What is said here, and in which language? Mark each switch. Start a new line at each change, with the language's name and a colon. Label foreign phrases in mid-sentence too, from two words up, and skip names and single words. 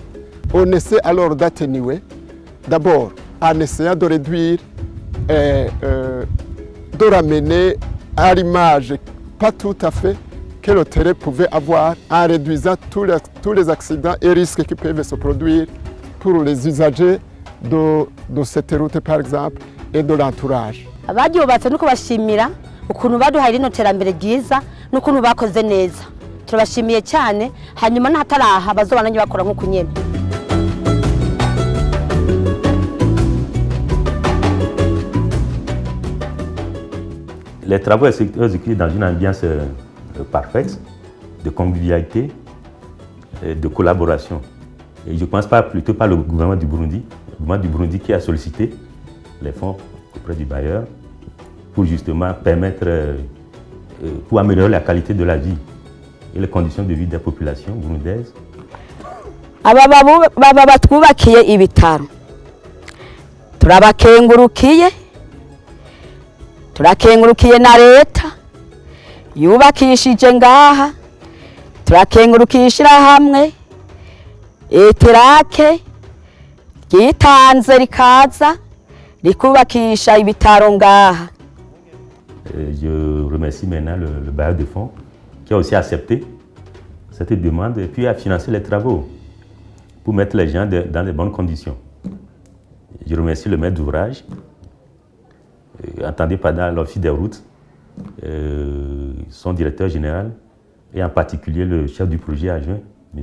French: On essaie alors d'atténuer, d'abord en essayant de réduire, de ramener à l'image, pas tout à fait, que le terrain pouvait avoir, en réduisant tous les accidents et risques qui peuvent se produire pour les usagers de cette route par exemple et de l'entourage.
Rundi: Abaryubatse nuko bashimira ukuntu baduhaye rino terambere ryiza n'ukuntu bakoze neza. Turabashimiye cyane hanyuma n'ahataraha bazobana bakora nk'uko nyene.
French: Les travaux exécutés dans une ambiance parfaite, de convivialité, de collaboration. Et je ne pense plutôt pas le gouvernement du Burundi qui a sollicité les fonds auprès du bailleur pour justement permettre, pour améliorer la qualité de la vie et les conditions de vie des populations burundaises.
Rundi: Baba batwubakiye ibitaro turabakengurukiye na leta yubakishije ngaha turakengurukiye ishirahamwe eterake ryitanze rikaza rikubakisha ibitaro ngaha.
French: Je remercie maintenant le bailleur de fonds qui a aussi accepté cette demande et puis a financé les travaux pour mettre les gens dans les bonnes conditions. Je remercie le maître d'ouvrage, entendez pendant l'office des routes, son directeur général et en particulier le chef du projet adjoint, M.